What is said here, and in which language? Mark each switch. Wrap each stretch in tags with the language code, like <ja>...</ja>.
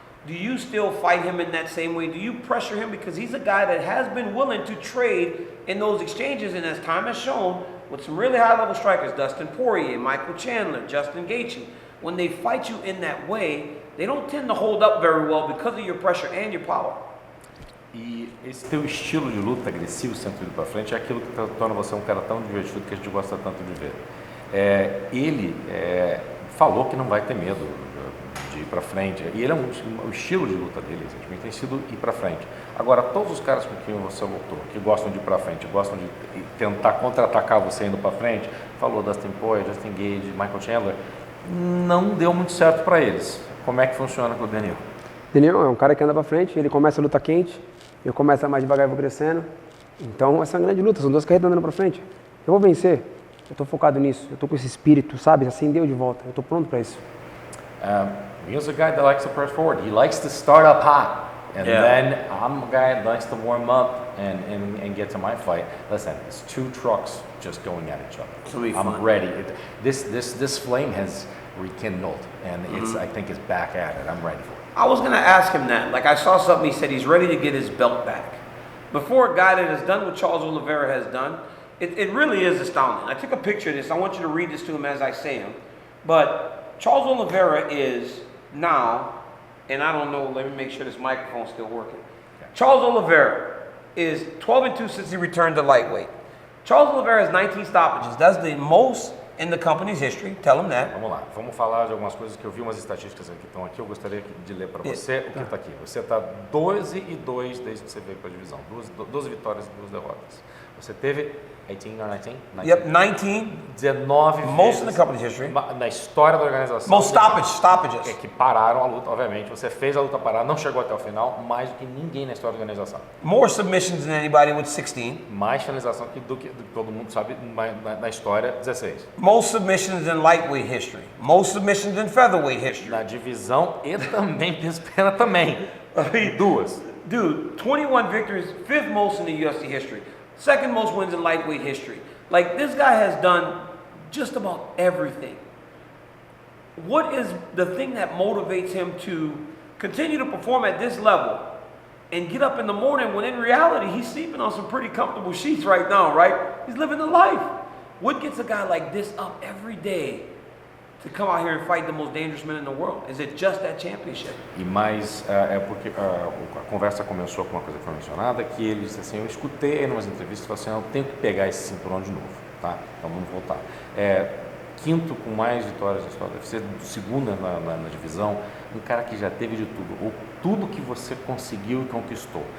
<en>Do you still fight him in that same way? Do you pressure him? Because he's a guy that has been willing to trade in those exchanges, and as time has shown, with some really high-level strikers, Dustin Poirier, Michael Chandler, Justin Gaethje, when they fight you in that way, they don't tend to hold up very well because of your pressure and your power.</en> <pt>E esse teu estilo de luta agressivo, sempre indo para frente, é aquilo que torna você um cara tão divertido que a gente gosta tanto de ver. Ele falou que não vai ter medo de ir para frente, e ele o estilo de luta dele recentemente tem sido ir para frente. Agora, todos os caras com quem você lutou, que gostam de ir para frente, gostam de tentar contra-atacar você indo para frente, falou Dustin Poirier, Justin Gaethje, Michael Chandler, não deu muito certo para eles. Como é que funciona com o Beneil? Beneil é um cara que anda para frente, ele começa a luta quente, eu começo mais devagar e vou crescendo. Então, essa é uma grande luta, são duas carreiras andando para frente. Eu vou vencer, eu estou focado nisso, eu estou com esse espírito, sabe, acendeu de volta, eu estou pronto para isso.</pt> <en>He's a guy that likes to press forward. He likes to start up hot. And then I'm a guy that likes to warm up and get to my fight. Listen, it's two trucks just going at each other. I'm ready. This flame has rekindled, and I think it's back at it. I'm ready for it. I was going to ask him that. Like, I saw something, he said he's ready to get his belt back. Before a guy that has done what Charles Oliveira has done, it really is astounding. I took a picture of this. I want you to read this to him as I say him. But Charles Oliveira is now, and I don't know, let me make sure this microphone's still working. Okay. Charles Oliveira is 12-2 since he returned to lightweight. Charles Oliveira has 19 stoppages. That's the most in the company's history. Tell him that.</en> <pt>Vamos lá, vamos falar de algumas coisas que eu vi, umas estatísticas que estão aqui. Eu gostaria de ler para você o que está aqui. Você está 12-2 desde que você veio para a divisão. 12 vitórias e 2 derrotas. Você teve 18 or 19? 19?</pt> <en>Yep, 19. 19 most</en> <pt>vezes</pt> <en>in the company's history.</en> <pt>Na história da organização.</pt> <en>Most stoppages.</en> <pt>Que pararam a luta, obviamente. Você fez a luta parar, não chegou até o final, mais do que ninguém na história da organização.</pt> <en>More submissions than anybody with 16.</en> <pt>Mais finalização do que todo mundo sabe na história, 16.</pt> <en>Most submissions in lightweight history. Most submissions in featherweight history.</en> <pt>Na divisão e também pena também. Duas.</pt> <en>Dude, 21 victories, 5th most in the UFC history. 2nd most wins in lightweight history. Like, this guy has done just about everything. What is the thing that motivates him to continue to perform at this level and get up in the morning when in reality he's sleeping on some pretty comfortable sheets right now, right? He's living the life. What gets a guy like this up every day to come out here and fight the most dangerous man in the world? Is it just that championship?</en> <pt>E mais, porque a conversa começou com uma coisa que foi mencionada, que ele disse assim, eu escutei em umas entrevistas, falou assim, eu tenho que pegar esse cinturão de novo, tá? Então vamos voltar. Quinto com mais vitórias na história, deve ser segunda na divisão, um cara que já teve de tudo, ou tudo que você conseguiu e conquistou.</pt>